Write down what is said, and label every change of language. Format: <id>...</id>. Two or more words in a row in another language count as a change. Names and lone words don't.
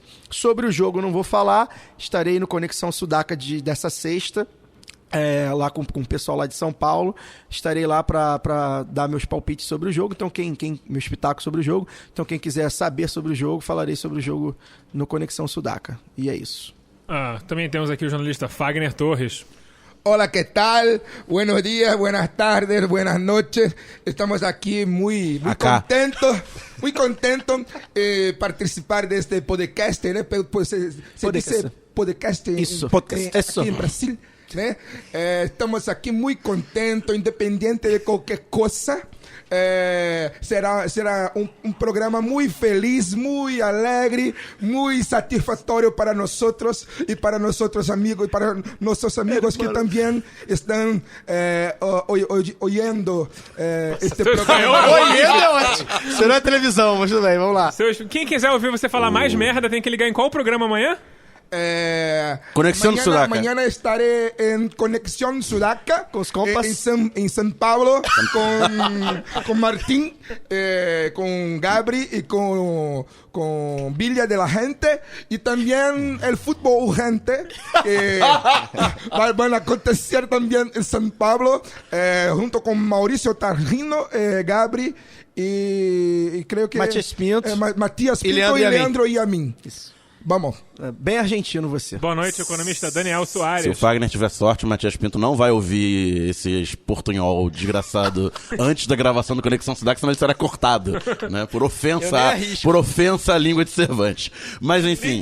<pt>Sobre o jogo eu não vou falar, estarei no Conexão Sudaca dessa sexta. Lá com o pessoal lá de São Paulo, estarei lá para dar meus palpites sobre o jogo, então meu espetáculo sobre o jogo, então quem quiser saber sobre o jogo, falarei sobre o jogo no Conexão Sudaca, e é isso. Também temos aqui o jornalista Fagner Torres.</pt> <es>Hola, ¿qué tal? Buenos días, buenas tardes, buenas noches. Estamos aquí muy contentos participar de este podcast, ¿no? Pues se dice podcast aquí en Brasil. ¿né?</es> <pt>Estamos aqui muito contentos, independente de qualquer coisa. Será um programa muito feliz, muito alegre, muito satisfatório para nós e para nossos amigos e para nossos amigos que também estão ouvindo este programa. Isso não é televisão, mas tudo bem, vamos lá. Quem quiser ouvir você falar mais merda tem que ligar em qual programa amanhã?</pt> <es>Conexión Sudaca. Mañana estaré en Conexión Sudaca con los compas en San Pablo con Martín, con Gabri y con Villa de la Gente y también el fútbol urgente que van a acontecer también en San Pablo junto con Mauricio Targino, Gabri y creo que Matías Pinto y Leandro y a mí. Vamos.</es> <pt>Bem argentino você. Boa noite, economista Daniel Soares. Se o Fagner tiver sorte, o Matias Pinto não vai ouvir esse portunhol desgraçado antes da gravação do Conexão Sudaca, senão ele será cortado, né? Por ofensa à língua de Cervantes. Mas enfim.</pt>